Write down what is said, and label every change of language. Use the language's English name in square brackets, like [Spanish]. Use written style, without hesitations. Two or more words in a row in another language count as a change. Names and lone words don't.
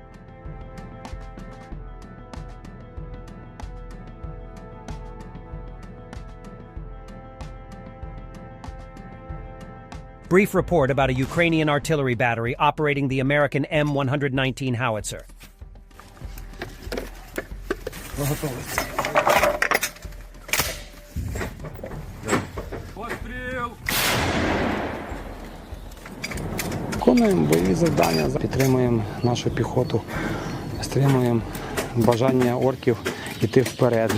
[English] Brief report about a Ukrainian artillery battery operating the American M119 howitzer. [Ukrainian] Виконуємо бойові завдання, підтримуємо нашу піхоту, стримуємо бажання орків йти вперед.